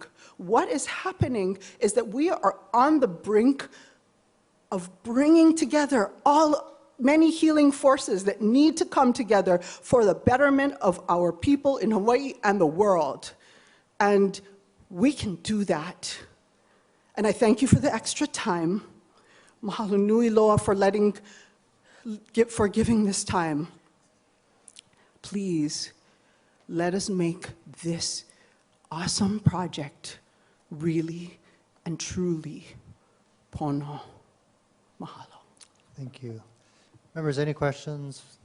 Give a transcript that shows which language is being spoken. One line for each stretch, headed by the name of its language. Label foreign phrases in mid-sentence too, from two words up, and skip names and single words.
English: What is happening is that we are on the brink of bringing together many healing forces that need to come together for the betterment of our people in Hawaii and the world. And we can do that. And I thank you for the extra time.
Hawaiian: Mahalo nui loa
English: for giving this time. Please, let us make this awesome project really and truly pono.
Hawaiian: Mahalo.
English: Thank you. Members, any questions?